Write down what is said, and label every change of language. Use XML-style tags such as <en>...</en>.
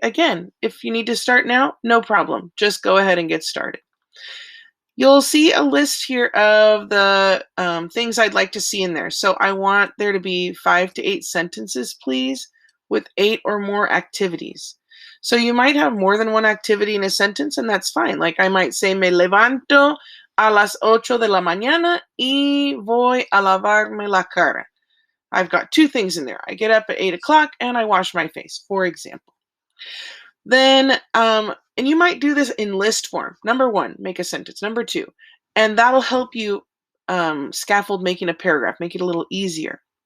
<en>Again, if you need to start now, no problem. Just go ahead and get started. You'll see a list here of the things I'd like to see in there. So I want there to be 5 to 8 sentences, please, with 8 or more activities. So you might have more than one activity in a sentence, and that's fine. Like I might say,</en> <es>me levanto a las 8 de la mañana y voy a lavarme la cara.</es> <en>I've got 2 things in there. I get up at 8 o'clock and I wash my face, for example. Then, and you might do this in list form. Number 1, make a sentence. Number 2, and that'll help you scaffold making a paragraph, make it a little easier.</en>